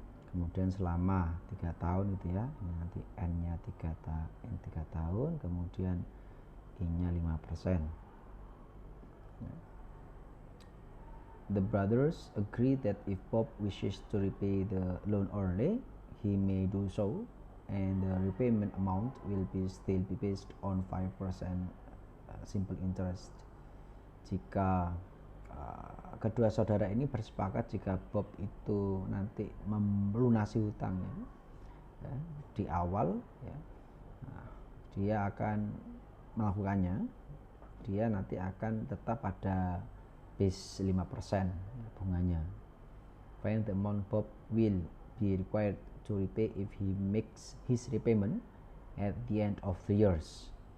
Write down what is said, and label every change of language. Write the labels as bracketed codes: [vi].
[id] Kemudian selama 3 tahun itu, ya, ini nanti N-nya 3 tahun, kemudian I-nya 5%. [en] The brothers agree that if Bob wishes to repay the loan early, he may do so, and the repayment amount will still be based on 5% simple interest. [id] Jika kedua saudara ini bersepakat jika Bob itu nanti melunasi hutangnya ya, di awal ya, nah, dia akan melakukannya, dia nanti akan tetap ada base 5% ya, bunganya. [en] Find the amount Bob will be required to repay if he makes his repayment at the end of the years.